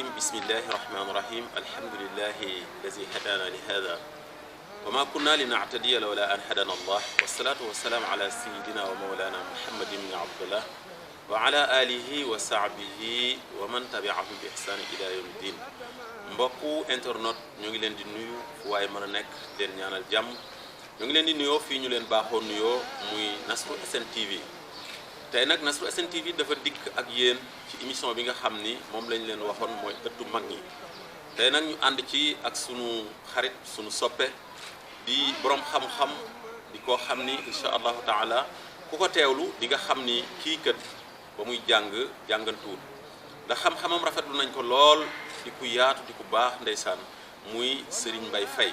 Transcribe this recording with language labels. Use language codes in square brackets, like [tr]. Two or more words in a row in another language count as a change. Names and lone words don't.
[ar] بسم الله الرحمن الرحيم. الحمد لله الذي هدانا لهذا وما كنا لنعتدي لولا أن هدانا الله، والصلاة والسلام على سيدنا ومولانا محمد بن عبد الله وعلى آله وصحبه ومن تبعهم بإحسان إلى يوم الدين. [wo] mbokku internet ñu ngi leen di nuyu fu waaye mën a nekk leen ñaanal jàmm. ñu ngi leen di nuyoo fii ñu leen baaxoo nuyoo muy Nasrou SN TV. tey nag Nasrou SN TV dafa dikk ak yéen ci émission bi nga xam ni moom lañ leen waxoon mooy ëttu mag ñi. tey nag ñu ànd ci ak sunu xarit sunu soppe di borom xam-xam di koo xam ni [ar] إن شاء الله تعالى [wo] ku ko teewlu di nga xam ni kii kët ba muy jàngantuwul ndax xam-xamam rafetlu nañ ko lool di ku yaatu di ku baax ndeysaan muy Serigne Mbaye Faye.